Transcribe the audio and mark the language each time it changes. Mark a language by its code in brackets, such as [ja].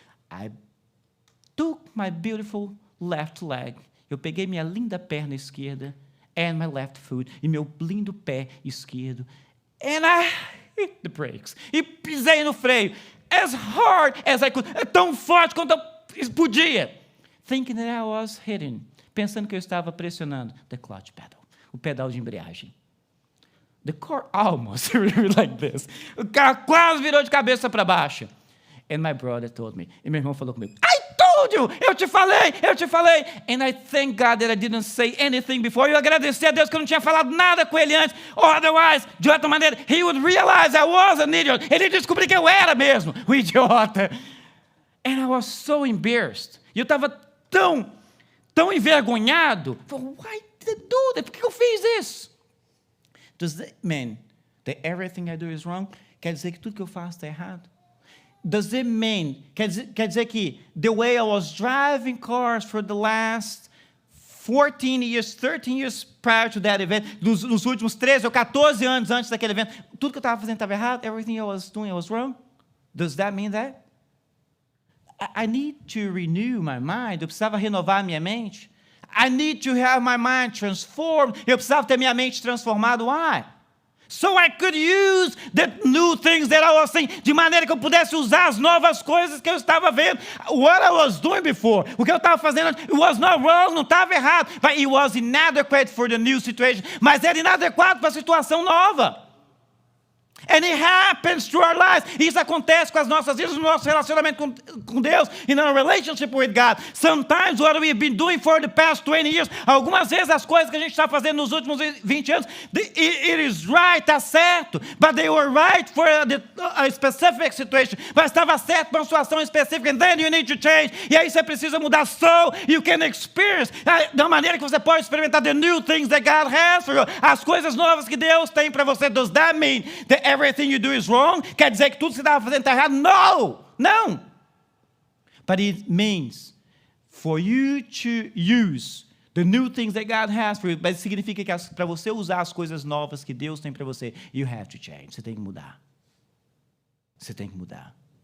[en] I took my beautiful left leg. [pt] Eu peguei minha linda perna esquerda, [en] and my left foot, [pt] e meu lindo pé esquerdo, [en] and I hit the brakes. [pt] E pisei no freio, [en] as hard as I could, [pt] tão forte quanto eu podia, [en] thinking that I was hitting, [pt] pensando que eu estava pressionando [en] the clutch pedal, [pt] o pedal de embreagem. [en] The car almost like this. [pt] O carro quase virou de cabeça para baixo. [en] And my brother told me, [pt] e meu irmão falou comigo, [en] I told you, [pt] eu te falei. [en] And I thank God that I didn't say anything before. [pt] Eu agradeci a Deus que eu não tinha falado nada com ele antes. [en] Otherwise, [pt] de outra maneira, [en] he would realize I was an idiot. [pt] Ele descobriu que eu era mesmo um idiota. [en] And I was so embarrassed. [pt] E eu estava tão envergonhado. [en] Why did I do that? [pt] Por que eu fiz isso? [en] Does that mean that everything I do is wrong? [pt] Quer dizer que tudo que eu faço está errado? [en] Does it mean, [pt] quer dizer que [en] the way I was driving cars for the last 14 years, 13 years prior to that event, [pt] nos últimos 13 ou 14 anos antes daquele evento, tudo que eu estava fazendo estava errado? [en] Everything I was doing was wrong? Does that mean that? I need to renew my mind. [pt] Eu precisava renovar minha mente. [en] I need to have my mind transformed. [pt] Eu precisava ter minha mente transformada. [en] Why? So I could use the new things that I was seeing. [pt] De maneira que eu pudesse usar as novas coisas que eu estava vendo. [en] What I was doing before. [pt] O que eu estava fazendo antes. [en] It was not wrong, [pt] não estava errado. [en] But it was inadequate for the new situation. [pt] Mas era inadequado para a situação nova. [en] And it happens to our lives. [pt] Isso acontece com as nossas vidas, no nosso relacionamento com Deus, [en] in our relationship with God. Sometimes what we've been doing for the past 20 years, [pt] algumas vezes as coisas que a gente está fazendo nos últimos 20 anos, [en] it is right, [pt] está certo, [en] but they were right for a specific situation. [pt] Mas estava certo para uma situação específica, [en] and then you need to change. [pt] E aí você precisa mudar, [en] so you can experience, [pt] da maneira que você pode experimentar [en] the new things that God has for you, [pt] as coisas novas que Deus tem para você. [en] Does that mean that everything you do is wrong? [pt] Quer dizer que tudo que você estava fazendo está errado? Não! [en] But it means for you to use the new things that God has for you, [pt] mas significa que para você usar as coisas novas que Deus tem para você, [en] you have to change. [pt] Você tem que mudar. Você tem que mudar.